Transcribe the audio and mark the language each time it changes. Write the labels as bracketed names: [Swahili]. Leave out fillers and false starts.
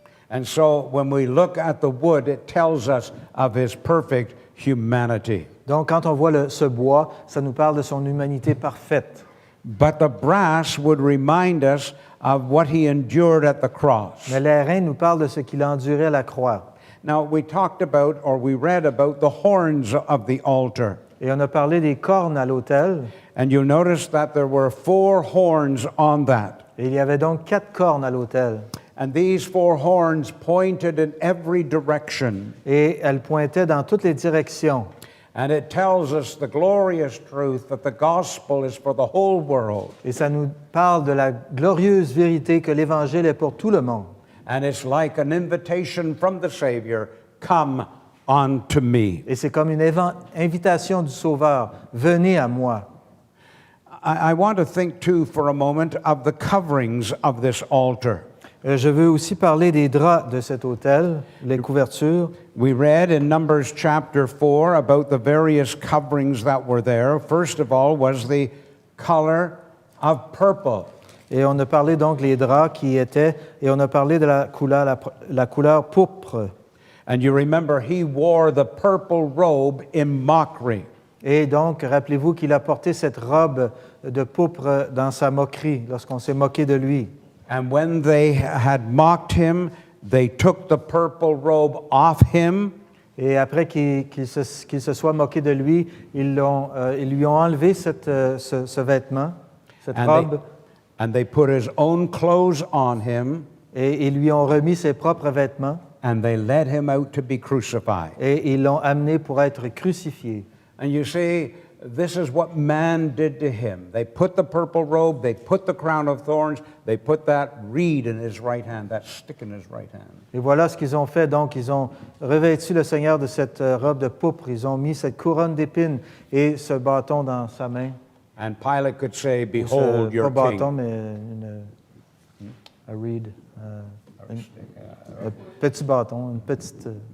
[English] And so when we look at the wood, it tells us of his perfect humanity. [French] Donc, quand on voit ce bois, ça nous parle de son humanité parfaite. [English] But the brass would remind us of what he endured at the cross. [French] Mais l'airain nous parle de ce qu'il a enduré à la croix. [English] Now, we read about the horns of the altar. [French] Et on a parlé des cornes à l'autel. [English] And you'll notice that there were 4 horns on that. [French] Et il y avait donc 4 cornes à l'autel. [English] And these 4 horns pointed in every direction. [French] Et elles pointaient dans toutes les directions. [English] And it tells us the glorious truth that the gospel is for the whole world. [French] Et ça nous parle de la glorieuse vérité que l'Évangile est pour tout le monde. [English] And it's like an invitation from the Savior, come unto me. [French] Et c'est comme une invitation du Sauveur, venez à moi. [English] I want to think too for a moment of the coverings of this altar. [French] Je veux aussi parler des draps de cet autel, les couvertures. [English] We read in Numbers chapter 4 about the various coverings that were there. First of all was the color of purple. [French] Et on a parlé donc les draps qui étaient, et on a parlé de la couleur pourpre. [English] And you remember he wore the purple robe in mockery. [French] Et donc, rappelez-vous qu'il a porté cette robe de pourpre dans sa moquerie, lorsqu'on s'est moqué de lui. [English] And when they had mocked him, they took the purple robe off him. [French] Et après qu'il se soit moqué de lui, ils lui ont enlevé ce vêtement, cette robe. [English] And they put his own clothes on him. [French] Et ils lui ont remis ses propres vêtements. [English] And they led him out to be crucified. [French] Et ils l'ont amené pour être crucifié. [English] And you see, this is what man did to him. They put the purple robe, they put the crown of thorns, they put that reed in his right hand, that stick in his right hand. [French] Et voilà ce qu'ils ont fait. Donc, ils ont revêtu le Seigneur de cette robe de pourpre. Ils ont mis cette couronne d'épines et ce bâton dans sa main. [English] And Pilate could say, behold your [French] pas [English] king. [French] bâton, mais un reed. Un petit bâton, une petite...